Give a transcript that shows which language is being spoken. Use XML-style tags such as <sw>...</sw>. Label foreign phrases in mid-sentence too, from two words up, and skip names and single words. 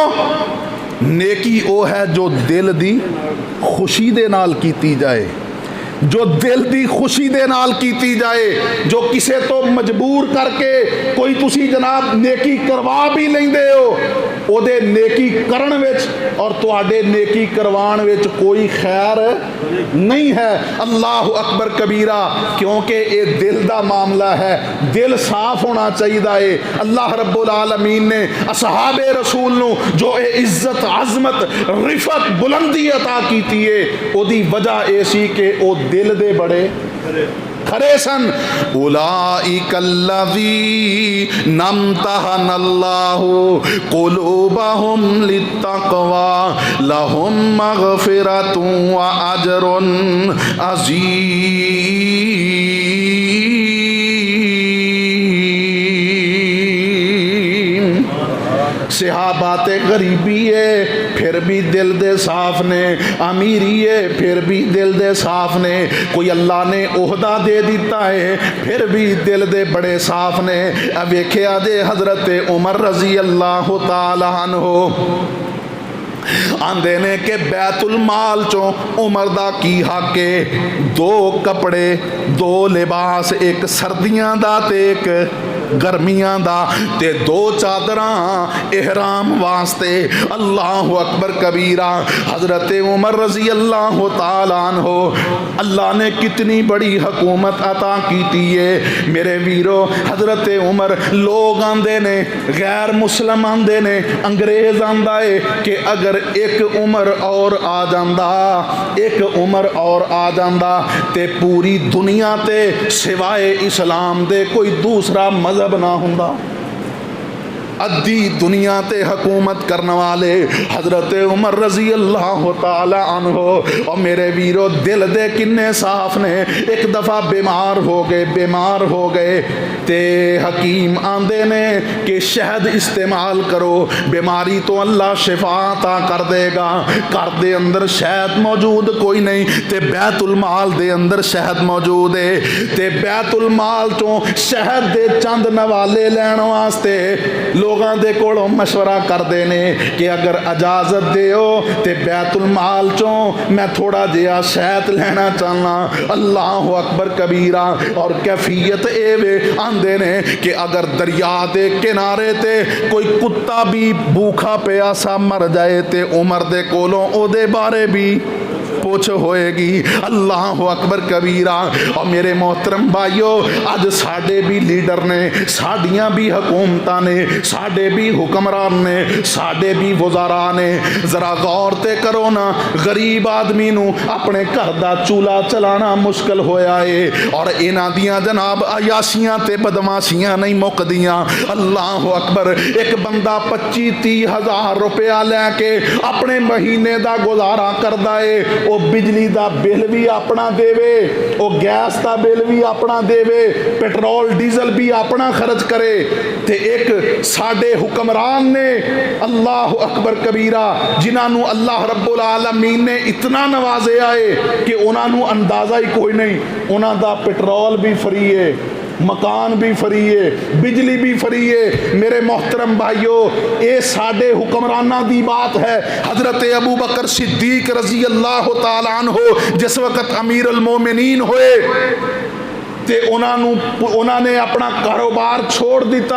<pa>نیکی وہ ہے جو دل دی خوشی دے نال کیتی جائے، جو دل دی خوشی دے نال کیتی جائے، جو کسے تو مجبور کر کے کوئی تسی جناب نیکی کروا بھی لیندے ہو، اودے نیکی کرن وچ اور تہاڈے نیکی کرواݨ وچ کوئی خیر نہیں ہے.</pa> <ar>الله أكبر كبيرا.</ar> <pa>کیونکہ یہ دل دا معاملہ ہے، دل صاف ہونا چاہیے ہے.</pa> <ar>الله رب العالمين</ar> <pa>نے اصحابِ رسول نوں جو یہ عزت عظمت رفعت بلندی عطا کیتی ہے، اودی وجہ یہ سی کہ او دل دے بڑے کھرے سن.</pa> <ar>أولئك الذين امتحن الله قلوبهم للتقوى لهم مغفرة وأجر عظيم.</ar> <pa>صحابات غریبی ہے پھر بھی دل دے صاف نے، امیری ہے پھر بھی دل دے صاف نے، کوئی اللہ نے عہدہ دے دتا ہے پھر بھی دل دے بڑے صاف نے. ویکھیا جے حضرت عمر</pa> <ar>رضي الله تعالى عنه</ar> <pa>آندے نے کہ بیت المال چوں عمر دا کی حق ہے، دو کپڑے دو لباس، ایک سردیاں دا تے ایک گرمیاں دا، تے دو چادراں احرام واسطے.</pa> <ar>الله أكبر كبيرا.</ar> <pa>حضرت عمر</pa> <ar>رضي الله تعالى عنه,</ar> <pa>اللہ نے کتنی بڑی حکومت عطا کی ہے میرے ویرو. حضرت عمر، لوگ آندے نے، غیر مسلم آندے نے، انگریز آندا ہے کہ اگر ایک عمر اور آ جاندا، ایک عمر اور آ جاندا تے پوری دنیا تے سوائے اسلام دے کوئی دوسرا مذہب نا ہندا. ادھی دنیا تے حکومت کرنے والے حضرت عمر</pa> <ar>رضي الله تعالى عنه.</ar> <pa>اور میرے ویرو، دل دے کنے صاف نے۔ ایک دفعہ بیمار ہو گئے تے حکیم آندے نے کہ شہد استعمال کرو، بیماری تو اللہ شفا عطا کر دیگا. گھر دے اندر شہد موجود کوئی نہیں تے بیت المال دے اندر شہد موجود ہے، تے بیت المال تو شہد دے چند نوالے لین واسطے لوگوں دے کولوں مشورہ</pa> <ur>کرتے ہیں</ur> <pa>کہ اگر اجازت دیو تو بیت المال چوں میں تھوڑا جیہا شہد لینا چاہنا.</pa> <ar>الله أكبر كبيرا.</ar> <pa>اور کیفیت یہ وے آندے نے کہ اگر دریا کے کنارے تے کوئی کتا بھی بھوکا پیاسا مر جائے تو عمر دے کولوں اودے بارے بھی پچھ ہوئیگی.</pa> <ar>الله أكبر كبيرا.</ar> <ur>اور میرے محترم بھائیو,</ur> <pa>اج ساڈے بھی لیڈر نے، ساڈیاں بھی حکومت نے، ساڈے بھی حکمران نے، ساڈے بھی وزراء نے، ذرا غور تے کرو نا، غریب آدمی نوں اپنے گھر دا چولہا چلانا مشکل ہویا ہے اور انہاں دیاں جناب عیاشیاں تے بدمعاشیاں نہیں مکدیاں.</pa> <ar>الله أكبر.</ar> <ur>ایک بندہ 25-30 ہزار روپیہ لیکے اپنے مہینے کا گزارا کرتا ہے. وہ بجلی کا بل بھی اپنا دیوے، وہ گیس کا بل بھی اپنا دیوے، پیٹرول ڈیزل بھی اپنا خرچ کرے.</ur> <pa>تے ایک ساڈے حکمران نے</pa> <ar>الله أكبر كبيرا</ar> <pa>جنہوں نے</pa> <ar>الله رب العالمين</ar> <pa>نے اتنا نوازیا ہے کہ انہوں نے اندازہ ہی کوئی نہیں.</pa> <ur>انہوں نے پیٹرول بھی فری ہے، مکان بھی فری ہے، بجلی بھی فری ہے.</ur> <pa>میرے محترم بھائیو، یہ ساڈے حکمراناں دی بات ہے. حضرت ابو بکر صدیق</pa> <ar>رضي الله تعالى عنه</ar> <pa>جس وقت امیر المومنین ہوئے تے انہوں نے اپنا کاروبار چھوڑ دتا.</pa>